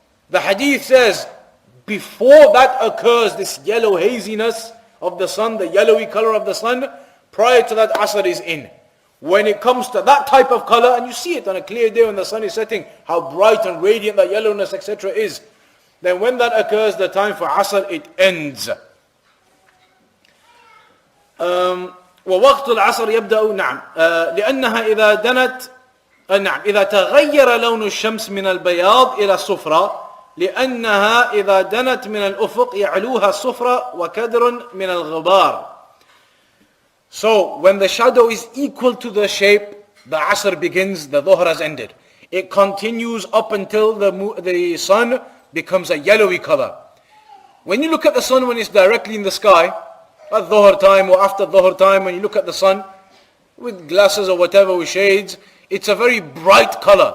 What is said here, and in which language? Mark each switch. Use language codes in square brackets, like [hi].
[en] The hadith says, before that occurs, this yellow haziness of the sun, the yellowy color of the sun, prior to that Asr is in. When it comes to that type of color, and you see it on a clear day when the sun is setting, how bright and radiant that yellowness, etc. is, then when that occurs, the time for Asr, it ends. [ar] ووقت العصر يبدأ نعم لأنها إذا دنت نعم إذا تغير لون الشمس من البياض إلى الصفرة لأنها إذا دنت من الأفق يعلوها الصفرة وكدر من الغبار. [en] So when the shadow is equal to the shape, the Asr begins, the Dhuhr has ended. It continues up until the sun becomes a yellowy color. When you look at the sun when it's directly in the sky, at Dhuhr time or after Dhuhr time, when you look at the sun with glasses or whatever, with shades, it's a very bright color.